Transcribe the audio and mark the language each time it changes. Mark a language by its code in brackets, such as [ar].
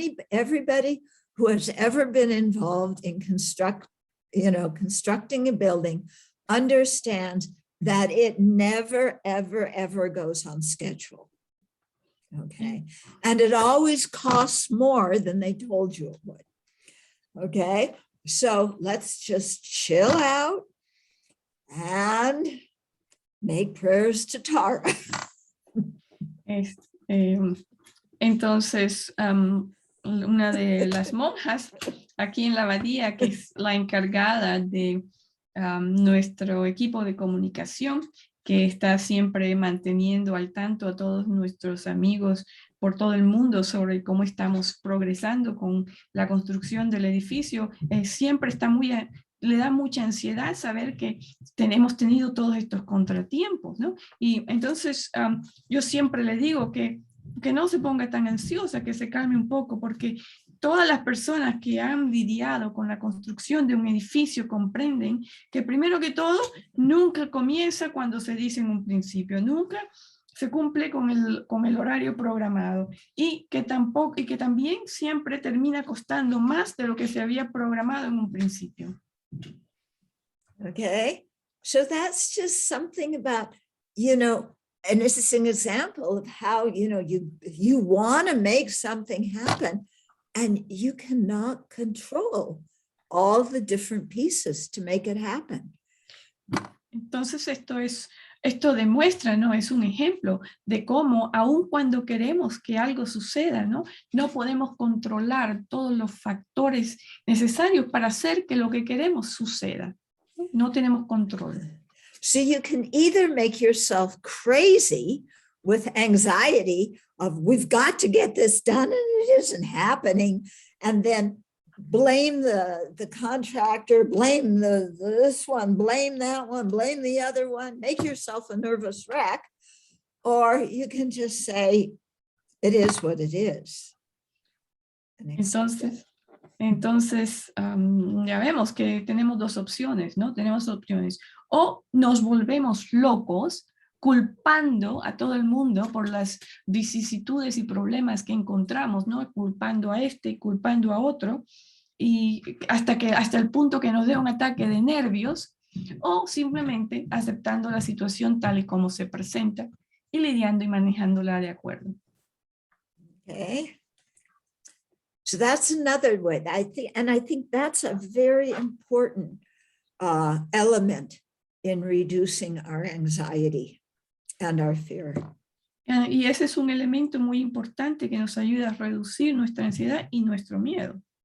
[en] Everybody who has ever been involved in constructing a building understands that it never, ever, ever goes on schedule. Okay. And it always costs more than they told you it would. Okay. So let's just chill out and make prayers to Tara. [es] Entonces, una de las monjas aquí en la abadía, que es la encargada de nuestro equipo de comunicación, que está siempre manteniendo al tanto a todos nuestros amigos por todo el mundo sobre cómo estamos progresando con la construcción del edificio, siempre está le da mucha ansiedad saber que hemos tenido todos estos contratiempos, ¿no? Y entonces yo siempre le digo que que no se ponga tan ansiosa, que se calme un poco, porque todas las personas que han lidiado con la construcción de un edificio comprenden que primero que todo, nunca comienza cuando se dice en un principio, nunca se cumple con el horario programado y que también siempre termina costando más de lo que se había programado en un principio. [en] Okay, so that's just something about, and this is an example of how, you want to make something happen and you cannot control all the different pieces to make it happen. [es] Entonces esto demuestra, ¿no? Es un ejemplo de cómo, aun cuando queremos que algo suceda, ¿no? No podemos controlar todos los factores necesarios para hacer que lo que queremos suceda. No tenemos control. [en] So you can either make yourself crazy with anxiety of we've got to get this done and it isn't happening, and then blame the contractor, blame this one, blame that one, blame the other one, make yourself a nervous wreck, or you can just say, it is what it is. [es] Entonces, ya vemos que tenemos dos opciones, ¿no? Tenemos opciones. O nos volvemos locos culpando a todo el mundo por las vicisitudes y problemas que encontramos, ¿no? Culpando a este y culpando a otro, y hasta el punto que nos dé un ataque de nervios, o simplemente aceptando la situación tal y como se presenta y lidiando y manejándola de acuerdo. [en] Okay. So that's another way. I think that's a very important element in reducing our anxiety and our fear. [es] Y ese es un elemento muy importante que nos ayuda a reducir nuestra ansiedad y nuestro miedo.